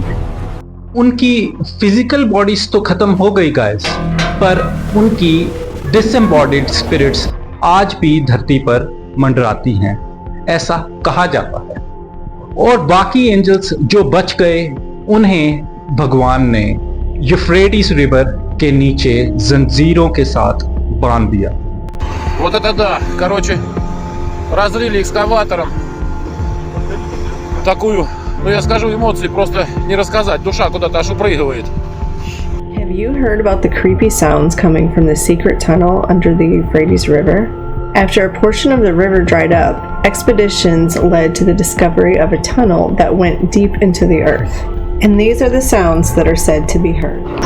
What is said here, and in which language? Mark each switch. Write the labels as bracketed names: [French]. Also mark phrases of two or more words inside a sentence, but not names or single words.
[Hindi] उनकी [English] physical bodies [Hindi] तो खत्म हो गई गाइस, पर उनकी [English] disembodied spirits [Hindi] आज भी धरती पर मंडराती हैं, ऐसा कहा जाता है। और बाकी एंजल्स जो बच गए, उन्हें भगवान ने यूफ्रेटिस रिवर के नीचे जंजीरों के साथ बांध दिया। [Russian] Вот это да, короче, разрыли экскаватором такую, ну я скажу, эмоции просто не рассказать, душа куда-то аж упрыгивает. [English] Have you heard about the creepy sounds coming from the secret tunnel under the Euphrates River? After a portion of the river dried up, expeditions led to the discovery of a tunnel that went deep into the earth. And these are the sounds that are said to be heard.